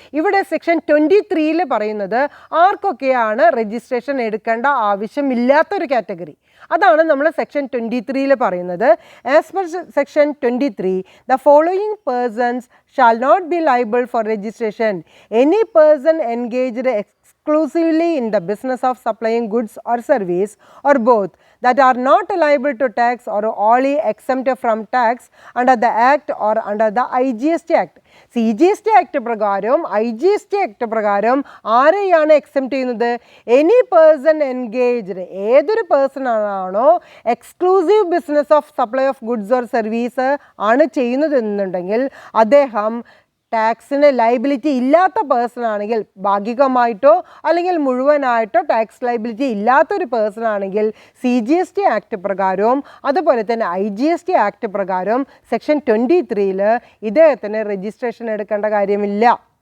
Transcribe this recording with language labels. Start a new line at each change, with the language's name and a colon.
Malayalam: ഇവിടെ സെക്ഷൻ 23 പറയുന്നത് ആർക്കൊക്കെയാണ് രജിസ്ട്രേഷൻ എടുക്കേണ്ട ആവശ്യമില്ലാത്തൊരു കാറ്റഗറി. അതാണ് നമ്മൾ സെക്ഷൻ 23 പറയുന്നത്.
English: As per section 23, the following persons shall not be liable for registration. Any person engaged exclusively in the business of supplying goods or service or both that are not liable to tax or wholly exempt from tax under the act or under the IGST act.
Malayalam: CGST act പ്രകാരം IGST act പ്രകാരം ആരെയാണ് except ചെയ്യുന്നത്?
English: any person engaged,
Malayalam: ഏതൊരു person ആണോ exclusive business of supply of goods or service ആണ് ചെയ്യുന്നത് എന്നുണ്ടെങ്കിൽ അദ്ദേഹം ടാക്സിന് ലയബിലിറ്റി ഇല്ലാത്ത പേഴ്സൺ ആണെങ്കിൽ, ഭാഗികമായിട്ടോ അല്ലെങ്കിൽ മുഴുവനായിട്ടോ ടാക്സ് ലയബിലിറ്റി ഇല്ലാത്തൊരു പേഴ്സൺ ആണെങ്കിൽ CGST ആക്ട് പ്രകാരവും അതുപോലെ തന്നെ IGST ആക്ട് പ്രകാരവും സെക്ഷൻ 23 ഇദ്ദേഹത്തിന് രജിസ്ട്രേഷൻ എടുക്കേണ്ട കാര്യമില്ല.